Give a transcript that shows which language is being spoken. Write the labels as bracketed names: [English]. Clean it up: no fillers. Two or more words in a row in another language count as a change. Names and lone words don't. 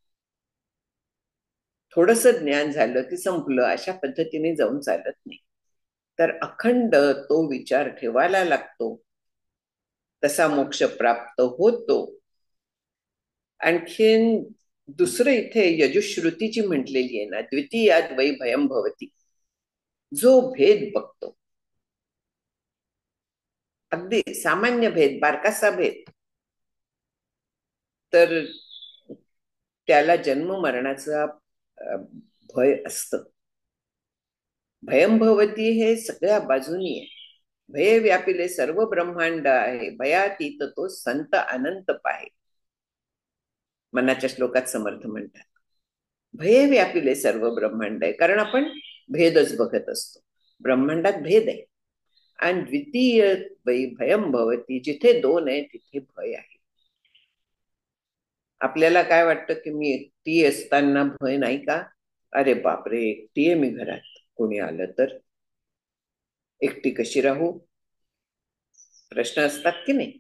[Marathi] थोडस ज्ञान झालं की संपलं, अशा पद्धतीने जाऊन चालत नाही. तर अखंड तो विचार ठेवायला लागतो, तसा मोक्ष प्राप्त होतो. आणखीन दुसरं इथे यजुश्रुतीची म्हटलेली आहे ना, [Sanskrit] द्वितीयात वै भयम भवती. [Marathi] जो भेद बघतो, अगदी सामान्य भेद, बारकासा भेद, तर त्याला जन्म मरणाचा भय असतं. [Sanskrit] भयम भवती [Marathi] हे सगळ्या बाजूनी आहे. भय व्यापिले सर्व ब्रह्मांड आहे, भयातीत तो संत अनंत पाहे. मनाच्या श्लोकात समर्थ म्हणतात भय व्यापिले सर्व ब्रह्मांड आहे, कारण आपण भेदच बघत असतो. ब्रह्मांडात भेद आहे. आणि [Sanskrit] द्वितीय वै भयम भवती, [Marathi] जिथे दोन आहे तिथे भय आहे. आपल्याला काय वाटतं की मी एकटी असताना भय नाही का? अरे बापरे, एकटी आहे मी घरात, कोणी आलं तर एकटी कशी राहू, प्रश्न असतात की नाही?